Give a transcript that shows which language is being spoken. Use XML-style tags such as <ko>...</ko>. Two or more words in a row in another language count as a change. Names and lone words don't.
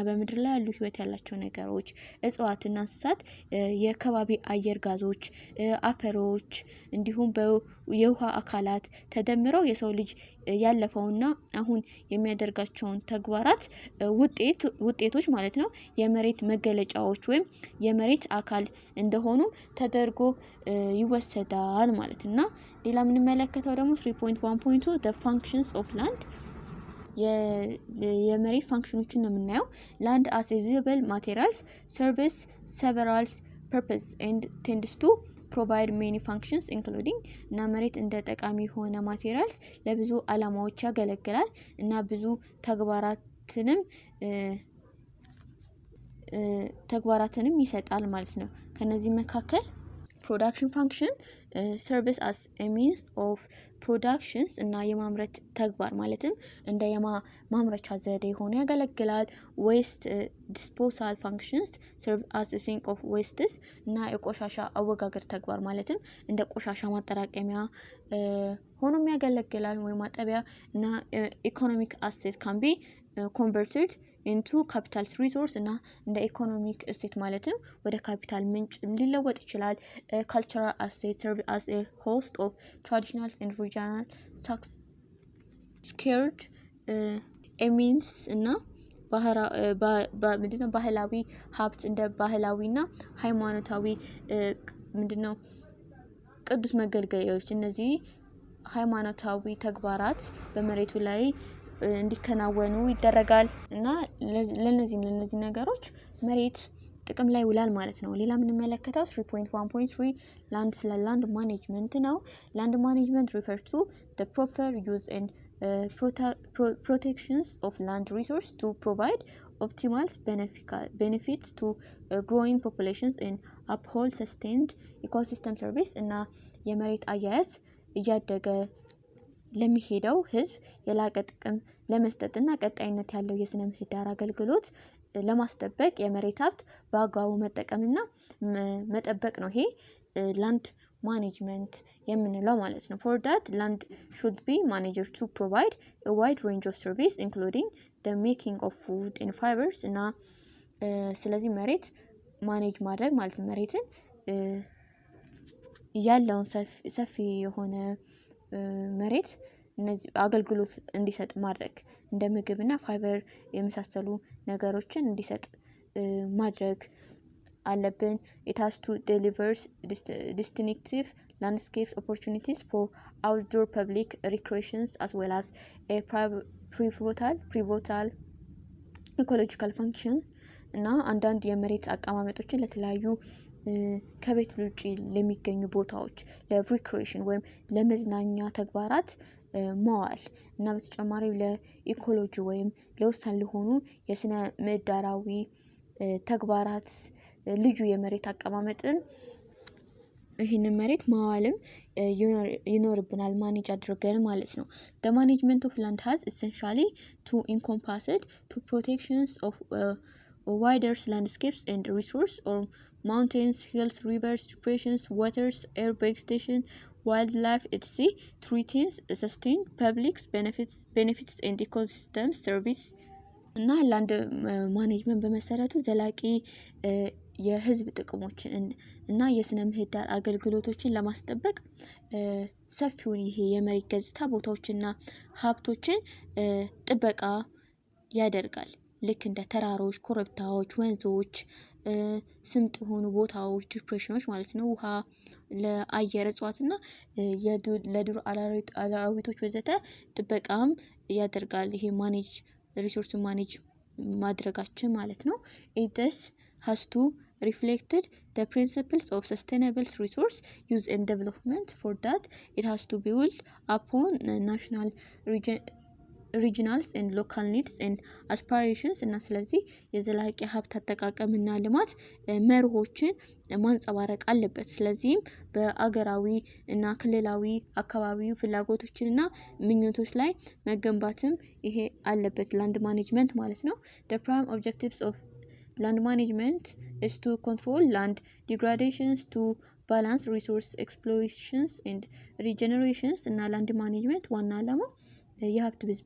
<am>በምድር ላይ ያሉ ህይወት ያላቸው ነገሮች እጽዋትና እንስሳት የከባቢ አየር ጋዞች አፈሮች እንዲሁም የውሃ አካላት ተደምረው የሰው ልጅ ያለፈውና አሁን የሚያደርጋቸውን ተግባራት ውጤቶች ማለት ነው የመሬት መገለጫዎች ወይም የመሬት አካል እንደሆኑ ተደርጎ ይወሰዳል ማለትና ሌላ ምን መለከተው ደግሞ 3.1.2</am> <en>the functions of land</en> <am>የመሬት ፋንክሽኖችን ነው የምናየው</am> <en>land as a usable materials serves several purpose and tends to provide many functions including</en> <am>እና መሬት እንደ ጠቃሚ ሆነ ማቴሪያልስ ለብዙ አላማዎች ያገለግላል እና ብዙ ተግባራትንም ይሰጣል ማለት ነው ከነዚህ መካከል</am> <en>production function service as a means of productions</en> <am>እና የማምረት ተግባር ማለትም እንደ የማምረቻ ዘዴ ሆኖ ያገለግላል</am> <en>waste disposal functions serve as a sink of wastes</en> <am>እና የቆሻሻ አወጋገድ ተግባር ማለትም እንደ ቆሻሻ ማጠራቀሚያ ሆኖም ያገለግላል ወይ ማጠቢያ እና</am> <en>economic asset can be converted into capital resource</en> <am>እና እንደ ኢኮኖሚክ እሴት ማለትም ወደ ካፒታል ምንጭ ሊለወጥ ይችላል</am> <en>cultural asset serve as a host of traditional and regional scared means</en> <am>እና ምንድነው ባህላዊ ሀብት እንደ ባህላዊና ሃይማኖታዊ ምንድነው ቅዱስ መገልገያዎች እነዚህ ሃይማኖታዊ ተግባራት በመሬቱ ላይ እንዲከናወኑ ይደረጋል እና ለነዚህ ነገሮች መሬት ጥቅም ላይ ውላል ማለት ነው ሌላ ምን መለከታው</am> <en>3.1.3 land ስለ land management ነው land management refers to the proper use and protections of land resource to provide optimal benefits to growing populations and uphold sustained ecosystem service</en> <am>እና የመሬት አያያዝ እያደገ ለሚሄደው ህዝብ የላቀ ጥቅም ለመስጠትና ቀጣይነት ያለው የስነ ምህዳር አገልግሎት ለማስጠበቅ የመሬት ሀብት በአግባቡ መጠቀምና መጠበቅ ነው ይሄ</am> <en>land management</en> <am>የምንለው ማለት ነው</am> <en>for that land should be managed to provide a wide range of service including the making of food and fibers</en> <am>እና ስለዚህ መሬት ማኔጅ ማድረግ ማለት መሬትን ያለውን ሰፊ የሆነ መሬት እነዚህ አገልግሎት እንዲሰጥ ማድረግ እንደ ምግብና ፋይበር የመሳሰሉ ነገሮችን እንዲሰጥ ማድረግ አለብን</am> <en>it has to deliver distinctive landscape opportunities for outdoor public recreations as well as a pivotal ecological function</en> <am>እና አንዳንድ የመሬት አቀማመጦችን ለተለያዩ ከቤት ውጪ ለሚገኙ ቦታዎች ለሪክሬሽን ወይም ለመዝናኛ ተግባራት ማዋል እና በተጨማሪው ለኢኮሎጂ ወይም ለውሳን ለሆኑ የስነ ምህዳራዊ ተግባራት ልዩ የመሬት አቀማመጥን ይህንን መሬት ማዋልም ይኖርብናል ማኔጅ አድርገን ማለት ነው</am> <en>the management of land has essentially to encompassed to protections of wider landscapes and resource or mountains hills rivers depressions waters air vegetation wildlife etc to retain sustain public benefits and ecosystem service</en> <am>እና</am> <en>land management</en> <am>በመሰረቱ ዘላቂ የህዝብ ጥቅሞችን እና የስነ ምህዳር አገልግሎቶችን ለማስጠበቅ ሰፊውን ይሄ የመሬት ገጽታ ቦታዎችና ሀብቶችን ጥበቃ ያደርጋል ልክ እንደ ተራሮች ኮረብታዎች ወንዞች ስምጥ ሆኑ ቦታዎች ዲፕሬሽኖች ማለት ነው ውሃ ለአየር እጽዋትና ለዱር አራዊቶች ወዘተ ጥበቃም ያደርጋል ይሄ</am> <en>manage resource manage</en> <am>ማድረጋችን ማለት ነው።</am> <en>it thus has to reflected the principles of sustainable resource use and development. For that it has to build upon national regional and local needs and aspirations እና</en> <am>ስለዚህ የዘላቂ ሀብት አጠቃቀምና ልማት መርሆችን ማንጸባረቅ አለበት። ስለዚህም በአገራዊ እና ክልላዊ አካባቢው ፍላጎቶችንና ምኞቶች ላይ መገንባትም ይሄ አለበት</am> <en>land management</en> <am>ማለት ነው።</am> <en>the prime objectives of land management is to control land degradations, to balance resource exploitations and regenerations</en> <am>እና</am> <en>land management</en> <am>ዋና ዓላማው የሀብት</am>